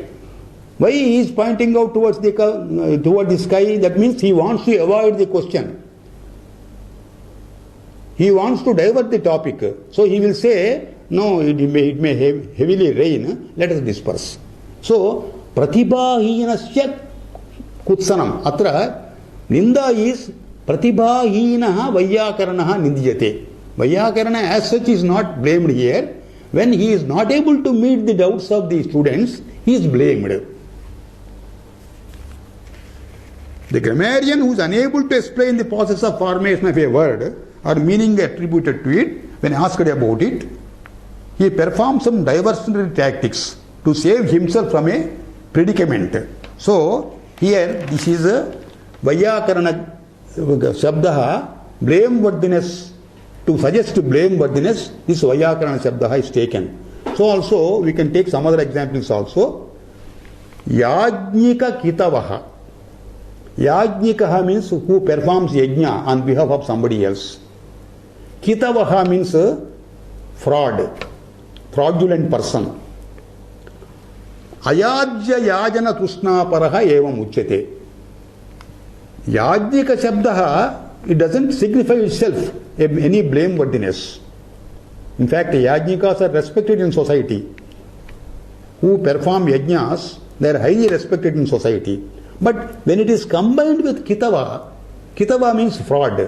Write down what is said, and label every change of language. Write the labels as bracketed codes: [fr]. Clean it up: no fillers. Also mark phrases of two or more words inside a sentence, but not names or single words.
[en] Why he is pointing out towards the sky? That means he wants to avoid the question. He wants to divert the topic. So he will say, no, it may heavily rain, let us disperse. So, [sa] pratibhahinasya kutsanam. Atra, ninda is pratibhahinaha vaiyakaranaha nindiyate. [en] Vaiyakarana as such is not blamed here. When he is not able to meet the doubts of the students, he is blamed. The grammarian who is unable to explain the process of formation of a word or meaning attributed to it, when asked about it, he performs some diversionary tactics to save himself from a predicament. So, here this is a [sa] Vaiyakarana Shabdaha, [en] blameworthiness, to suggest blameworthiness, this [sa] Vaiyakarana Shabdaha [en] is taken. So also, we can take some other examples also. [sa] Yajnika Kitavaha. [en] Yajnikaha means who performs yajna on behalf of somebody else. Kitavaha means fraudulent person. [sa] Ayajya yajana tushna paraha evam uchyate. Yajnika shabdaha, [en] it doesn't signify itself any blameworthiness. In fact, yajnikas are respected in society. Who perform yajnas, they are highly respected in society. But when it is combined with kitava, kitava means fraud.